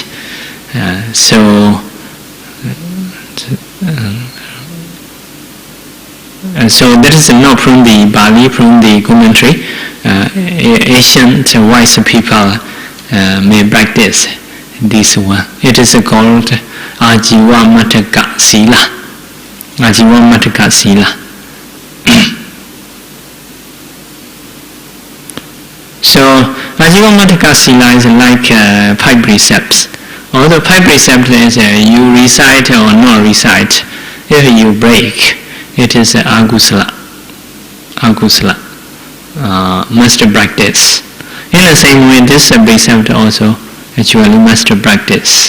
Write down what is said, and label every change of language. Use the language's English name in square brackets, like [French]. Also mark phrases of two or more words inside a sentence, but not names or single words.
[English] So that is not from the Bali, from the commentary. Ancient wise people may practice this one. It is called Ajiva Mataka Sila. Ajiva Mataka Sila. So Ajiva Mataka Sila is like 5 precepts. Although 5 precepts is you recite or not recite, if you break, it is agusala. Must practice. In the same way, this precept also actually must practice.